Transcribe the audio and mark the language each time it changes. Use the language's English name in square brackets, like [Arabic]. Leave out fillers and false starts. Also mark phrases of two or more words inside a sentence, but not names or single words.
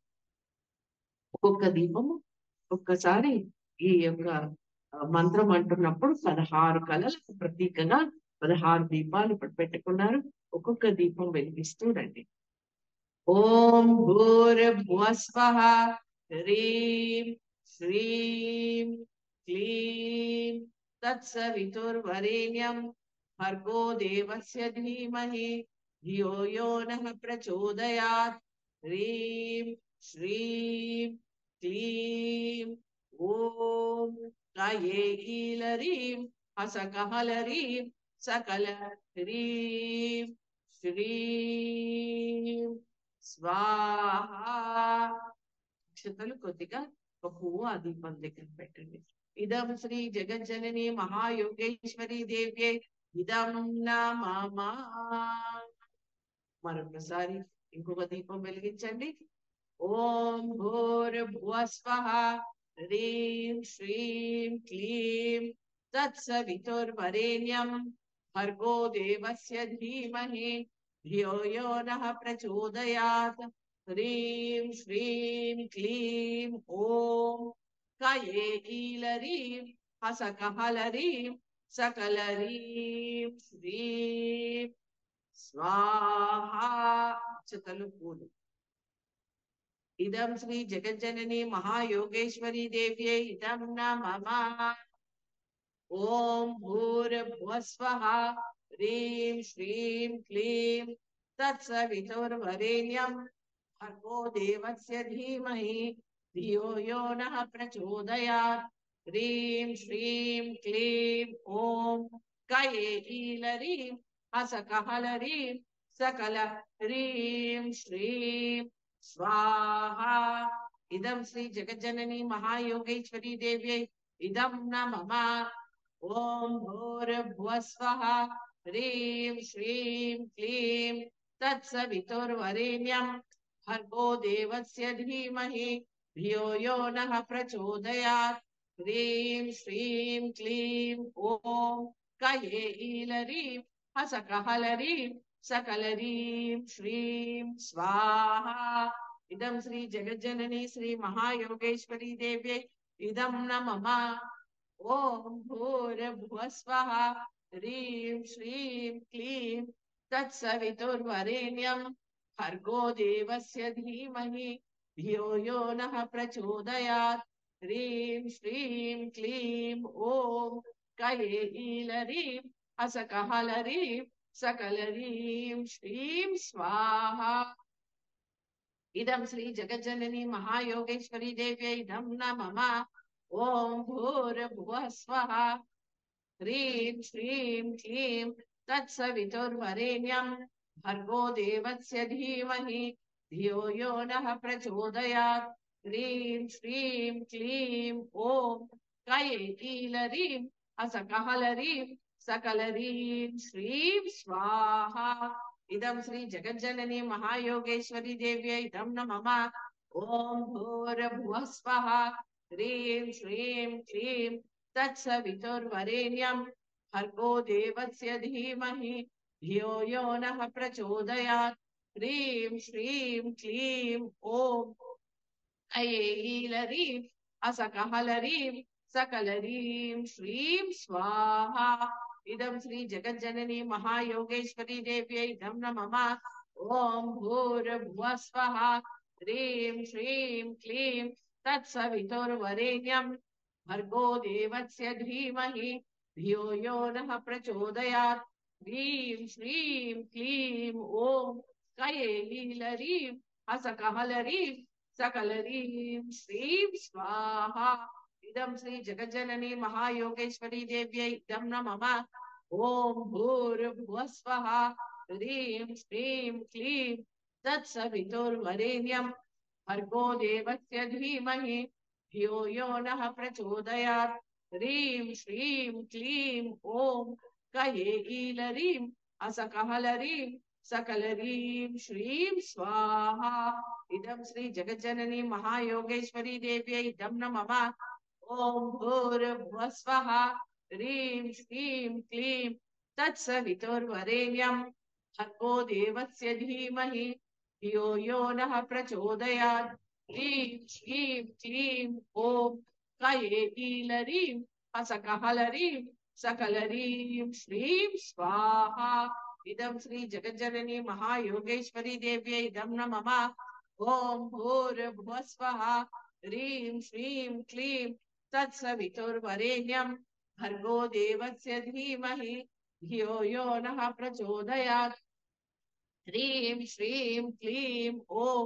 [Telugu] ఒక్కొక్క దీపము ఒక్కసారి ఈ యొక్క మంత్రం అంటున్నప్పుడు 16 కళలకు ప్రతీకగా 16 దీపాలు పెట్టుకున్నారు. ఒక్కొక్క దీపం వెలిగిస్తూ రండి. [Sanskrit] ఓం భూర్భువస్వః హ్రీం శ్రీం క్లీం తత్సవితుర్వరేణ్యం భర్గో దేవస్య ధీమహి ధియో యో నః ప్రచోదయాత్. హ్రీం శ్రీం క్లీం ఓం కాయే ఈలరీం హసకహలరీం సకల హ్రీం శ్రీం స్వాహా. [Telugu] అక్షతలు కొద్దిగా ఒక పువ్వు ఆ దీపం దగ్గర పెట్టండి. [Sanskrit] ఇదం శ్రీ జగజ్జనని మహాయోగేశ్వరి దేవ్యే ఇదం నమః. [Telugu] మరొకసారి ఇంకొక దీపం వెలిగించండి. [Sanskrit] ఓం భూర్భువస్వః హ్రీం శ్రీం క్లీం తత్సవితుర్వరేణ్యం భర్గో దేవస్య ధీమహి ధియో యో నః ప్రచోదయాత్. హ్రీం శ్రీం క్లీం ఓం కయే ఈలరీం హసకహలరీం సకలరీం శ్రీం స్వాహా. [Telugu] అక్షతలు పూలు. [Sanskrit] ఇదం శ్రీ జగజ్జనని మహాయోగేశ్వరి దేవ్యే ఇదం నమః. ఓం భూర్భువస్వః హ్రీం శ్రీం క్లీం తత్సవితుర్వరేణ్యం భర్గో దేవస్య ధీమహి ధియో యో నః ప్రచోదయాత్. హ్రీం శ్రీం క్లీం ఓం కయే ఈలరీం హసకహలరీం సకల హ్రీం శ్రీం స్వాహా. ఇదం శ్రీ జగజ్జనని మహాయోగేశ్వరి దేవ్యే ఇదం నమః. ఓం భూర్భువస్వః హ్రీం శ్రీం క్లీం తత్సవితుర్వరేణ్యం భర్గో దేవస్య ధీమహి ధియో యో నః ప్రచోదయాత్. హ్రీం శ్రీం క్లీం ఓం కయే ఈలరీం హసకహలరీం సకలరీం శ్రీం స్వాహా. ఇదం శ్రీ జగజ్జనని శ్రీ మహాయోగేశ్వరి దేవ్యే ఇదం నమః. ఓం భూర్భువస్వః హ్రీం శ్రీం క్లీం తత్సవితుర్వరేణ్యం భర్గో దేవస్య ధీమహి ధియో యో నః ప్రచోదయాత్. హ్రీం శ్రీం క్లీం ఓం కయే ఈలరీం హసకహలరీం సకలరీం శ్రీం స్వాహా. ఇదం శ్రీ జగజ్జనని మహాయోగేశ్వరి దేవ్యై ఇదం నమః. ఓం భూర్భువస్వః హ్రీం శ్రీం క్లీం తత్సవితుర్వరేణ్యం భర్గో దేవస్య ధీమహి ధియో యో నః ప్రచోదయాత్. హ్రీం శ్రీం క్లీం ఓం కయే ఈలరీం హసకహలరీం సకలరీం శ్రీం స్వాహా. ఇదం శ్రీ జగజ్జనని మహాయోగేశ్వరి దేవ్యై ఇదం నమః. ఓం భూర్భువస్వః హ్రీం శ్రీం క్లీం తత్సవితుర్వరేణ్యం భర్గో దేవస్య ధీమహి ధియో యో నః ప్రచోదయాత్. హ్రీం శ్రీం క్లీం ఓం కయే ఈలరీం హసకహలరీం సకలరీం శ్రీం స్వాహా. ఇదం శ్రీ జగజ్జనని మహాయోగేశ్వరి దేవ్యై ఇదం నమః. ఓం భూర్భువస్వః హ్రీం శ్రీం క్లీం తత్సవితుర్వరేణ్యం భర్గో దేవస్య ధీమహి ధియో యో నః ప్రచోదయాత్. హ్రీం శ్రీం క్లీం ఓం కయే ఈలరీం హసకహలరీం సకలరీం శ్రీం స్వాహా. ఇదం శ్రీ జగజ్జనని మహాయోగేశ్వరి దేవ్యై ఇదం నమః. ఓం భూర్భువస్వః హ్రీం శ్రీం క్లీం తత్సవితుర్వరేణ్యం భర్గో దేవస్య ధీమహి ధియో యో నః ప్రచోదయాత్. హ్రీం శ్రీం క్లీం ఓం కయే ఈలరీం హసకహలరీం సకలరీం శ్రీం స్వాహా. ఇదం శ్రీ జగజ్జనని మహాయోగేశ్వరి దేవ్యై ఇదం నమః. ఓం భూర్భువస్వః హ్రీం శ్రీం క్లీం తత్సవితుర్వరేణ్యం భర్గో దేవస్య ధీమహి ధియో యో నః ప్రచోదయాత్. హ్రీం శ్రీం క్లీం ఓం కయే ఈలరీం హసకహలరీం సకలరీం శ్రీం స్వాహా. इदं श्री जगज्जननी महायोगेश्वरी देव्यै इदं न मम ओम भूर्भुवः स्वः ह्रीं श्रीं क्लीं तत्सवितुर्वरेण्यं भर्गो देवस्य धीमहि धियो यो नः प्रचोदयात् ह्रीं श्रीं क्लीं ओम